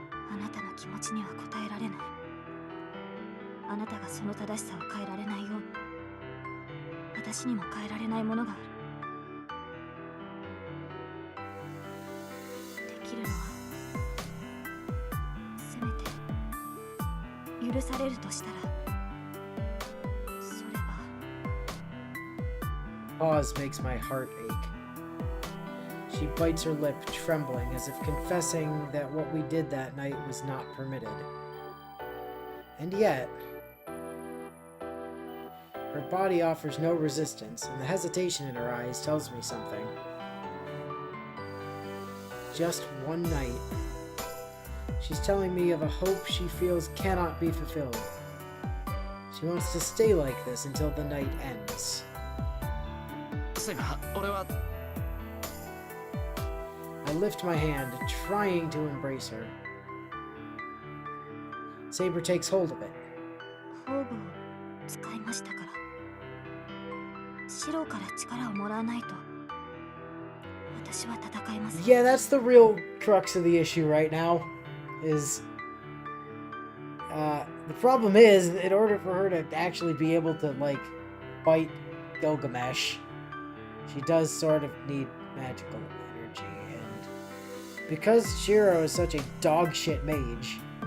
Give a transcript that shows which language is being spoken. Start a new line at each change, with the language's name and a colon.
Japanese: あなたの気持ちには応えられない。あなたがその正しさを変えられないように、私にも変えられないものがある。できるのは、せめて許されるとしたら、それは。
English: Pause makes my heart ache. She bites her lip, trembling, as if confessing that what we did that night was not permitted. And yet, her body offers no resistance, and the hesitation in her eyes tells me something. Just one night. She's telling me of a hope she feels cannot be fulfilled. She wants to stay like this until the night ends.
Japanese: そういえば俺は
English: I lift my hand, trying to embrace her. Saber takes hold of it.
Japanese: 方々を使いましたから。シロから力をもらわないと、私は戦えません。
English: Yeah, that's the real crux of the issue right now. Is the problem is, in order for her to actually be able to like fight Gilgamesh, she does sort of need magical energy, and because Shiro is such a dogshit mage,